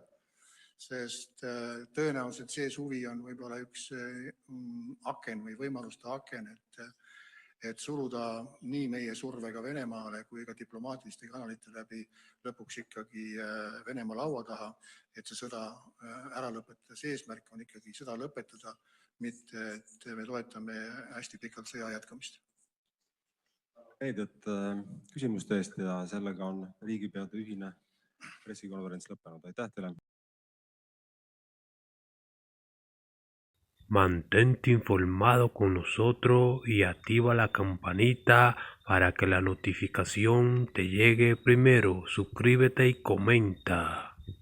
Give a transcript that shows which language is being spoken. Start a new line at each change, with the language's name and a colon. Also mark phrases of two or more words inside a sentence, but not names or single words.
Estonian: Sest tõenäoliselt see suvi on võib-olla üks aken või võimaluste aken, et suruda nii meie survega Venemaale kui ka diplomaatiliste kanalite läbi lõpuks ikkagi Venemaa laua taha, et see sõda ära lõpetada. See eesmärk on ikkagi sõda lõpetada, mitte et me toetame hästi pikalt sõja jätkamist. Meediat küsimuste eest ja sellega on riigipeade ühine pressikonverents lõppenud. Aitäh teile!
Spanish: Mantente informado con nosotros y activa la campanita para que la notificación te llegue primero. Suscríbete y comenta.